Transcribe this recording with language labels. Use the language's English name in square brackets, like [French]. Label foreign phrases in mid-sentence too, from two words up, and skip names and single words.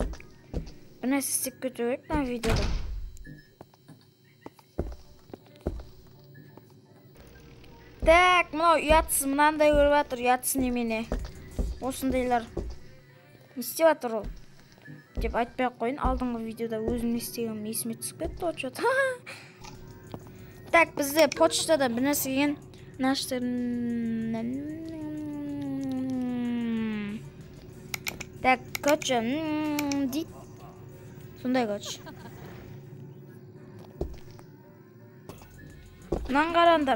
[Kazakh] Бір нәрсе істеп кету керек мына видеода. Так, мынау ұятсыз мынандай көріп жатыр, ұятсыз немене. Осындайлар не істеп жатыр ол? Деп айтпай қойын, алдыңғы видеода өзім не істегенім есіме түсіп кетті ғой что-то. Так, бізде почтада бір нәрсе келген. [Russian] Так, короче, [Kazakh] дейді. Сондай, короче. Мынаны қараңдар.